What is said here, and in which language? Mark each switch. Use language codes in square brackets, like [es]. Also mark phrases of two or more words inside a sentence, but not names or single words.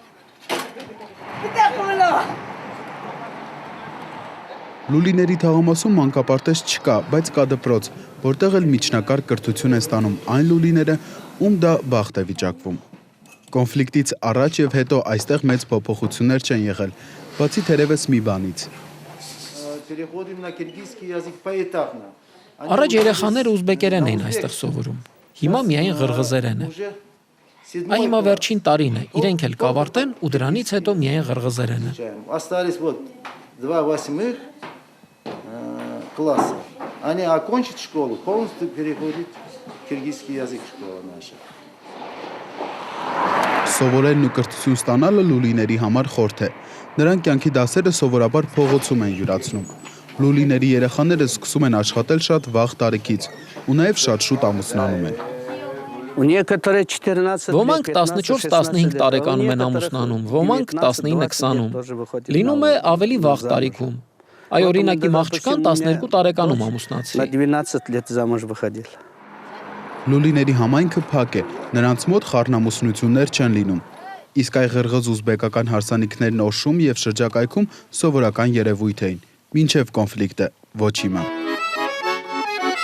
[hy] Լուլիների թաղամասում մանկապարտեզ չկա, բայց կա դպրոց, որտեղ էլ միջնակարգ կրթություն են ստանում այն լուլիները, ում դա բախտ է վիճակվում։ Կոնֆլիկտից առաջ եւ հետո այստեղ մեծ փոփոխություններ չեն եղել, բացի թերևս մի բանից։ Առաջ երեխաները ուզբեկերեն էին այստեղ սովորում, հիմա միայն ղրղզերեն է։ Այ հիմա վերջին տարին է, իրենք էլ կավարտեն ու դրանից հետո միայն ղրղզերեն է։ [ru] Класса. Они окончат школу, полностью переходит киргизский язык школа наша. [hy] Սովորելն ու կրթություն ստանալը լուլիների համար խորթ է։ Նրանք կյանքի դասերը սովորաբար փողոցում են յուրացնում։ Լուլիների երեխաները սկսում են աշխատել շատ վաղ տարիքից ու նաև շատ շուտ ամուսնանում են։ Ոմանք 14-15 տարեկանում են ամուսնանում, ոմանք 19-20-ում։ Լինում է ավելի վաղ տարիքում։ Այ օրինակի աղջկան 12 տարեկանում ամուսնացի։ Լուլիների համայնքը փակ է, նրանց մոտ խառնամուսնություններ չեն լինում։ Իսկ այ ղրղզ ուզբեկական հարսանիքներն Օշում եւ շրջակայքում սովորական երևույթ էին, մինչեւ կոնֆլիկտը ոչ հիմա։